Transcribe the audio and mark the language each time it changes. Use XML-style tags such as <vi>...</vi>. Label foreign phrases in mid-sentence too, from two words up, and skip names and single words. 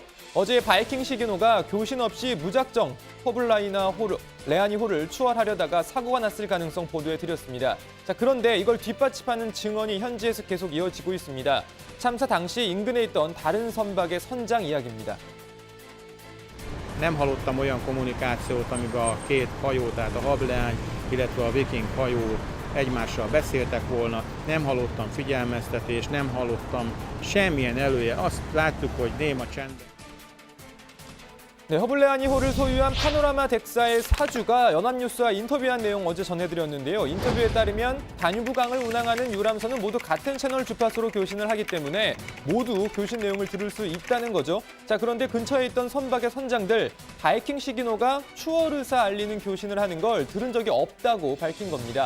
<ko>어제 바이킹 시기노가 교신 없이 무작정 레아니 호를 추월하려다가 사고가 났을 가능성 보도해드렸습니다. 자, 그런데 이걸 뒷받침하는 증언이 현지에서 계속 이어지고 있습니다. 참사 당시 인근에 있던 다른 선박의 선장 이야기입니다.</ko> <hu>Nem hallottam olyan kommunikációt, amiben a két hajó, tehát a hableány, illetve a viking hajó egymással beszéltek volna. Nem hallottam figyelmeztetést, nem hallottam semmilyen előjel. Azt láttuk, hogy néma csend.</hu> <ko>네, 허블레아니호를 소유한 파노라마 덱사의 사주가 연합뉴스와 인터뷰한 내용 어제 전해드렸는데요. 인터뷰에 따르면 다뉴브강을 운항하는 유람선은 모두 같은 채널 주파수로 교신을 하기 때문에 모두 교신 내용을 들을 수 있다는 거죠. 자, 그런데 근처에 있던 선박의 선장들 바이킹 시기노가 추월 의사 알리는 교신을 하는 걸 들은 적이 없다고 밝힌 겁니다.</ko>